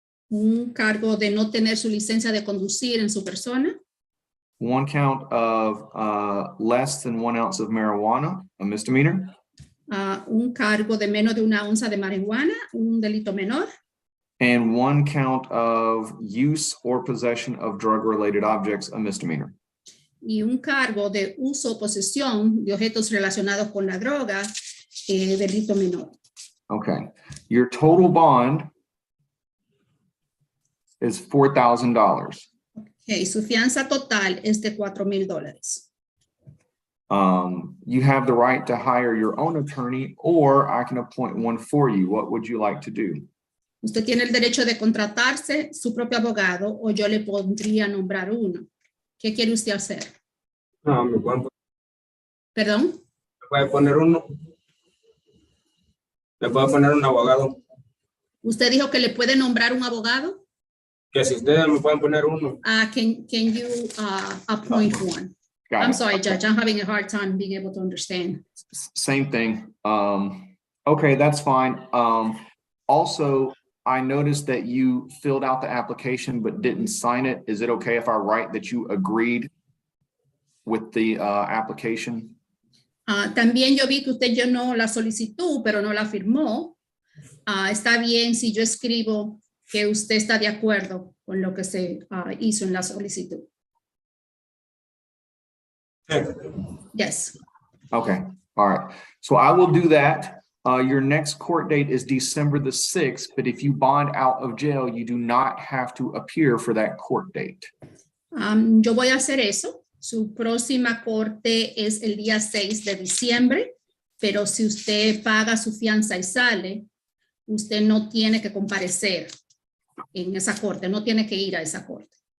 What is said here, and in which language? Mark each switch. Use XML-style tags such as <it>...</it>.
<es>Un cargo de no tener su licencia de conducir en su persona.</es> <en>One count of less than 1 ounce of marijuana, a misdemeanor.</en> <es>Un cargo de menos de 1 onza de marihuana, un delito menor.</es> <en>And one count of use or possession of drug-related objects, a misdemeanor.</en> <es>Y un cargo de uso o posesión de objetos relacionados con la droga, delito menor.</es> <en>Okay. Your total bond is $4,000.</en> <es>Okay, su fianza total es de $4,000.</es> <en>You have the right to hire your own attorney, or I can appoint one for you. What would you like to do?</en> <es>Usted tiene el derecho de contratarse su propio abogado o yo le podría nombrar uno. ¿Qué quiere usted hacer? No, me pueden ¿Perdón? me puede poner uno. Le puedo poner un abogado. ¿Usted dijo que le puede nombrar un abogado? Que si ustedes me pueden poner uno.</es> <en>Can you appoint one? Got I'm it. sorry, Judge. I'm having a hard time being able to understand. Same thing. Okay, that's fine. Also, I noticed that you filled out the application but didn't sign it. Is it okay if I write that you agreed with the application?</en> <es>También yo vi que usted llenó la solicitud, pero no la firmó. Está bien si yo escribo que usted está de acuerdo con lo que se hizo en la solicitud.</es> <en>Yes. Okay, all right. So I will do that. Your next court date is December the 6th, but if you bond out of jail, you do not have to appear for that court date.</en> <es>Yo voy a hacer eso. Su próxima corte es el día 6 de diciembre, pero si usted paga su fianza y sale, usted no tiene que comparecer en esa corte, no tiene que ir a esa corte.</es>